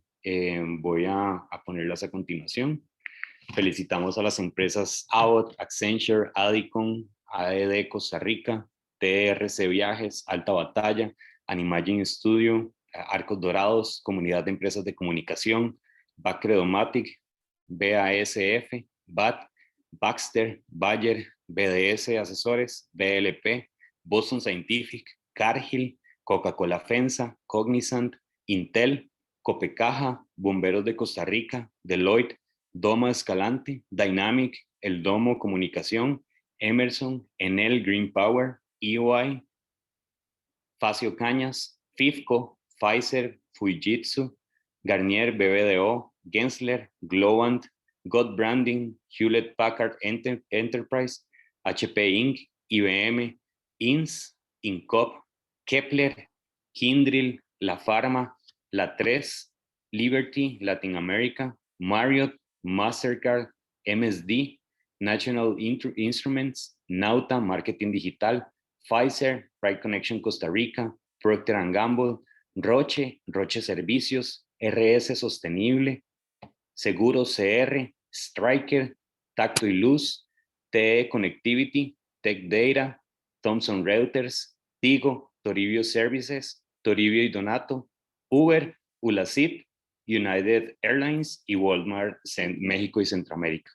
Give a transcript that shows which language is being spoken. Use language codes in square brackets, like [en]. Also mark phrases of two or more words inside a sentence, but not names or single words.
[es] Voy a ponerlas a continuación. Felicitamos a las empresas Abbott, Accenture, Adicon, AED Costa Rica, TRC Viajes, Alta Batalla, Animaging Studio, Arcos Dorados, Comunidad de Empresas de Comunicación, Bacredomatic, BASF, BAT, Baxter, Bayer, BDS Asesores, BLP, Boston Scientific, Cargill, Coca-Cola FEMSA, Cognizant, Intel, Copecaja, Bomberos de Costa Rica, Deloitte, Doma Escalante, Dynamic, El Domo Comunicación, Emerson, Enel Green Power, EY, Facio Cañas, FIFCO, Pfizer, Fujitsu, Garnier BBDO, Gensler, Globant, God Branding, Hewlett Packard Enterprise, HP Inc., IBM, INS, Incop, Kepler, Kyndryl, La Pharma, La 3, Liberty, Latin America, Marriott, Mastercard, MSD, National Instruments, Nauta, Marketing Digital, Pfizer, Pride Connection Costa Rica, Procter & Gamble, Roche, Roche Servicios, RS Sostenible, Seguros CR, Stryker, Tacto y Luz, TE Connectivity, Tech Data, Thomson Reuters, Tigo, Toribio Services, Toribio y Donato, Uber, Ulacit, United Airlines y Walmart México y Centroamérica.